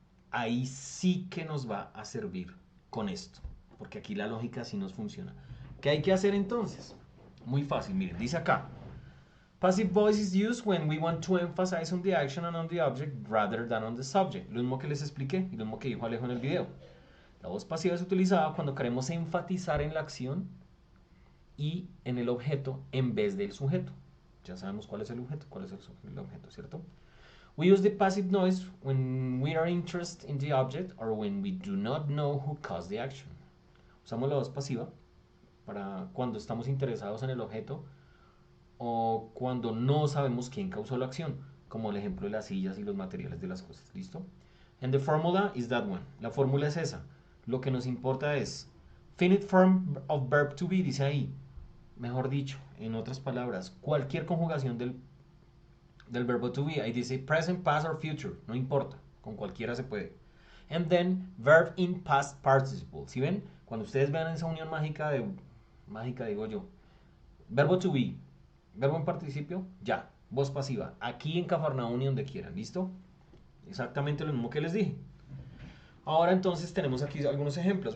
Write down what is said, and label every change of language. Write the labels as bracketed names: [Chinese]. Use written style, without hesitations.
[Spanish] Ahí sí que nos va a servir con esto, porque aquí la lógica sí nos funciona. ¿Qué hay que hacer entonces? Muy fácil, miren, dice acá. [English] Passive voice is used when we want to emphasize on the action and on the object rather than on the subject. [Spanish] Lo mismo que les expliqué y lo mismo que dijo Alejo en el video. La voz pasiva es utilizada cuando queremos enfatizar en la acción y en el objeto en vez del sujeto. Ya sabemos cuál es el objeto, ¿cierto? [English] We use the passive noise when we are interested in the object or when we do not know who caused the action. [Spanish] Usamos la voz pasiva para cuando estamos interesados en el objeto o cuando no sabemos quién causó la acción, como el ejemplo de las sillas y los materiales de las cosas. ¿Listo? [English] And the formula is that one. [Spanish] La fórmula es esa. Lo que nos importa es [English] finite form of verb to be, [Spanish] dice ahí. Mejor dicho, en otras palabras, cualquier conjugación del verbo to be. Ahí dice [English] present, past or future. [Spanish] No importa. Con cualquiera se puede. [English] And then verb in past participle. [Spanish] ¿Sí ven? Cuando ustedes vean esa unión mágica digo yo. Verbo to be. Verbo en participio, ya, voz pasiva. Aquí en Cafarnaúm y donde quieran, ¿listo? Exactamente lo mismo que les dije. Ahora entonces tenemos aquí algunos ejemplos.